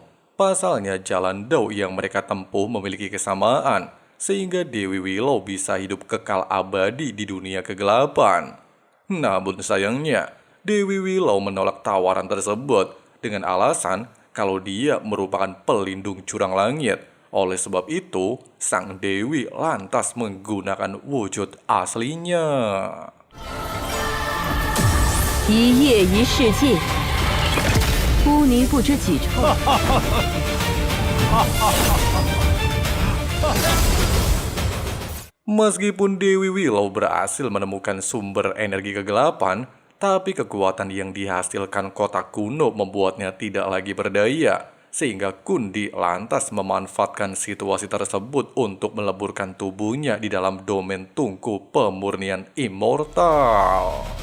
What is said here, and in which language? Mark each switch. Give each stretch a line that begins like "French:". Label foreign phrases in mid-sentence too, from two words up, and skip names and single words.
Indonesian: Pasalnya jalan Dao yang mereka tempuh memiliki kesamaan, sehingga Dewi Willow bisa hidup kekal abadi di dunia kegelapan. Namun sayangnya, Dewi Willow menolak tawaran tersebut dengan alasan kalau dia merupakan pelindung Jurang Langit. Oleh sebab itu, sang Dewi lantas menggunakan wujud aslinya.
Chinese: 一夜一世界，污泥不知几处。
Indonesian: Meskipun Dewi Willow berhasil menemukan sumber energi kegelapan, tapi kekuatan yang dihasilkan kota kuno membuatnya tidak lagi berdaya, sehingga Kundi lantas memanfaatkan situasi tersebut untuk meleburkan tubuhnya di dalam domain tungku pemurnian immortal.